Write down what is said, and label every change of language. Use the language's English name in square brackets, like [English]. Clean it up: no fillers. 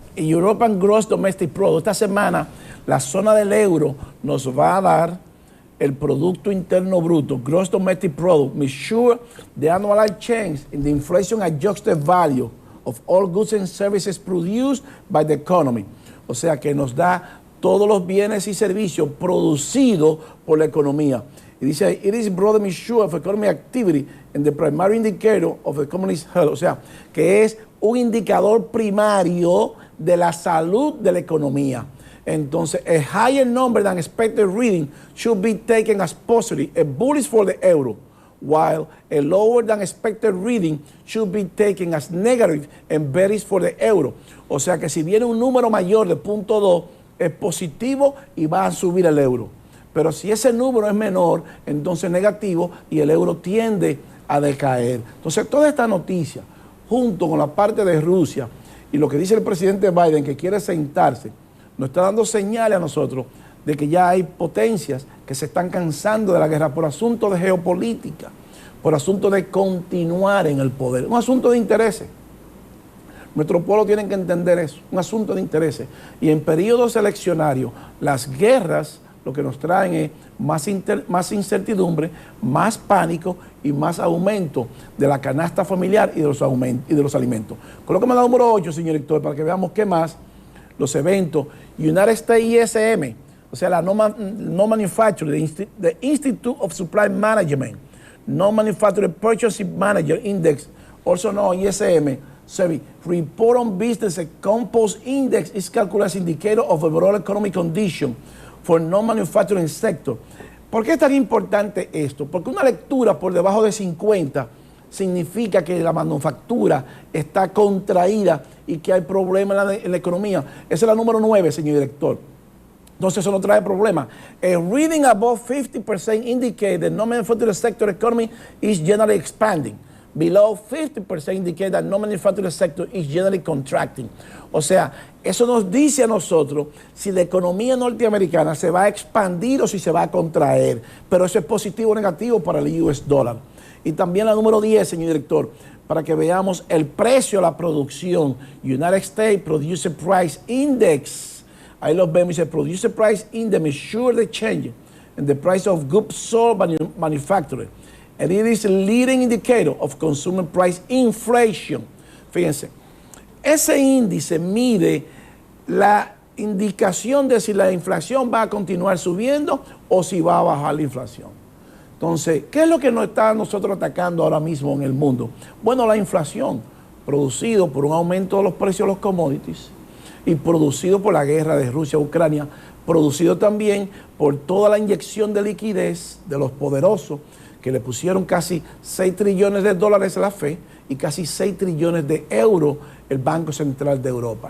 [English] European Gross Domestic Product. [Spanish] Esta semana la zona del euro nos va a dar el Producto Interno Bruto, [English] Gross Domestic Product, measure the annualized change in the inflation adjusted value of all goods and services produced by the economy. [Spanish] O sea que nos da todos los bienes y servicios producidos por la economía. Y dice, [English] it is broad measure of economic activity and the primary indicator of the economy's health. [Spanish] O sea, que es un indicador primario de la salud de la economía. Entonces, [English] a higher number than expected reading should be taken as positive, a bullish for the euro, while a lower than expected reading should be taken as negative and bearish for the euro. [Spanish] O sea que si viene un número mayor de 0.2, es positivo y va a subir el euro. Pero si ese número es menor, entonces negativo y el euro tiende a decaer. Entonces, toda esta noticia, junto con la parte de Rusia y lo que dice el presidente Biden, que quiere sentarse, nos está dando señales a nosotros de que ya hay potencias que se están cansando de la guerra por asuntos de geopolítica, por asuntos de continuar en el poder, un asunto de intereses. Nuestro pueblo tiene que entender eso, un asunto de intereses. Y en periodos eleccionarios, las guerras lo que nos traen es más incertidumbre, más pánico y más aumento de la canasta familiar y de los alimentos. Colóqueme la número 8, señor Héctor, para que veamos qué más. Los eventos, [English] United States ISM, [Spanish] o sea, la [English] no Manufacturing, the Institute of Supply Management, No Manufacturing Purchasing Manager Index, also known ISM, Report on Business Compost Index is calculated as indicator of overall economic condition for non-manufacturing sector. [Spanish] ¿Por qué es tan importante esto? Porque una lectura por debajo de 50 significa que la manufactura está contraída y que hay problemas en la economía. Esa es la número 9, señor director. Entonces eso no trae problema. [English] A reading above 50% indicates that non-manufacturing sector economy is generally expanding. Below 50% indicate that non-manufacturing sector is generally contracting. [Spanish] O sea, eso nos dice a nosotros si la economía norteamericana se va a expandir o si se va a contraer. Pero eso es positivo o negativo para el US dólar. Y también la número 10, señor director, para que veamos el precio a la producción. [English] United States Producer Price Index. [Spanish] Ahí los vemos, dice [English] Producer Price Index measure the change in the price of goods sold by manufacturing. And it is a leading indicator of consumer price inflation. [Spanish] Fíjense, ese índice mide la indicación de si la inflación va a continuar subiendo o si va a bajar la inflación. Entonces, ¿qué es lo que nos está nosotros atacando ahora mismo en el mundo? Bueno, la inflación, producido por un aumento de los precios de los commodities y producido por la guerra de Rusia a Ucrania, producido también por toda la inyección de liquidez de los poderosos que le pusieron casi 6 trillones de dólares a la FED y casi 6 trillones de euros el Banco Central de Europa.